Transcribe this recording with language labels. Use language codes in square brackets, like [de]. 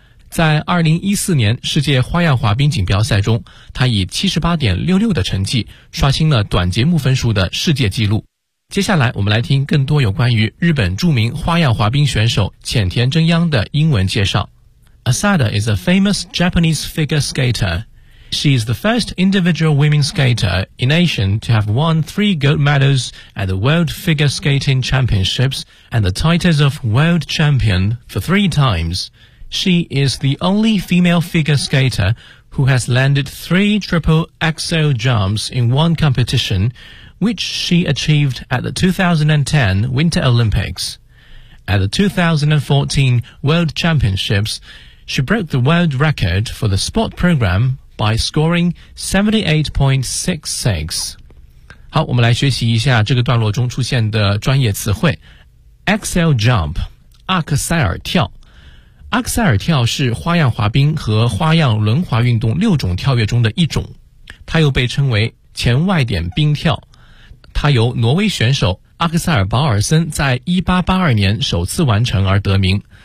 [zh] 在2014年世界花样滑冰锦标赛中，他以 78.66 的成绩刷新了短节目分数的世界纪录。接下来我们来听更多有关于日本著名花样滑冰选手浅田真央的英文介绍。 [en] Asada is a famous Japanese figure skater. She is the first individual women skater in Asia to have won 3 gold medals at the World Figure Skating Championships and the titles of World Champion for 3 times. She is the only female figure skater who has landed 3 triple axel jumps in one competition,which she achieved at the 2010 Winter Olympics. At the 2014 World Championships, she broke the world record for the sport program by scoring 78.66. [zh] 好，我们来学习一下这个段落中出现的专业词汇。 Axel Jump, 阿克塞尔跳。阿克塞尔跳是花样滑冰和花样轮滑运动六种跳跃中的一种。它又被称为前外点冰跳。他由挪威选手阿克塞尔·保尔森在1882年首次完成而得名。